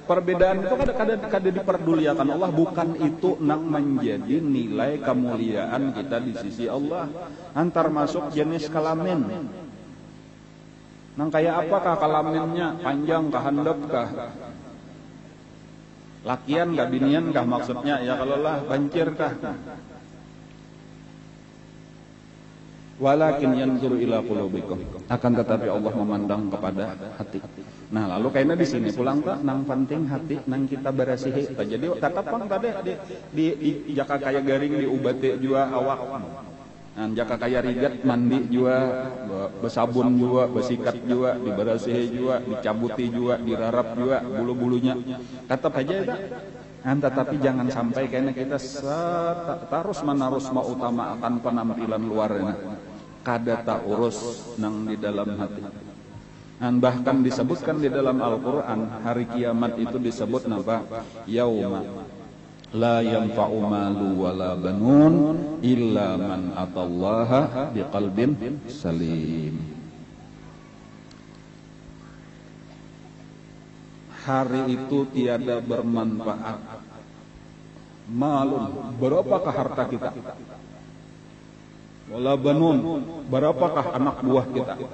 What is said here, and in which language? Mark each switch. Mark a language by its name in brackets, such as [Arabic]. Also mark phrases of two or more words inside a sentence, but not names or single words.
[Banjar] Perbedaan itu kada diperduliakan Allah. Bukan itu nang menjadi nilai kemuliaan kita di sisi Allah. Antar masuk jenis kelamin. Nang kayak apakah kelaminnya, panjang kah, handap kah, lakian kah, binian kah, maksudnya ya kalau lah bancir kah. [Arabic] ولكن ينظر إلى قلوبكم, [Banjar] akan tetapi Allah memandang kepada hati. Nah, lalu kayaknya di sini pulang tak nang penting hati nang kita berasihi. Jadi tetap pang tadi di jaka kaya garing diubati jua awak. Nah, jaka kaya rigat mandi jua, besabun jua, besikat jua, diberasihi jua, dicabuti jua, dirarap jua bulu-bulunya. Tetap aja itu. Tetapi jangan sampai kayaknya kita terus menerus mengutamakan penampilan luarnya, kada tak urus nang di dalam hati. Dan bahkan disebutkan di dalam Al-Quran, hari kiamat itu disebut apa? [Arabic] يوم لا ينفع مال ولا بنون إلا من أتى الله بقلب سليم. [Banjar] Hari itu tiada bermanfaat malun, berapakah harta kita, [Arabic] ولا بنون, [Banjar] berapakah anak buah kita,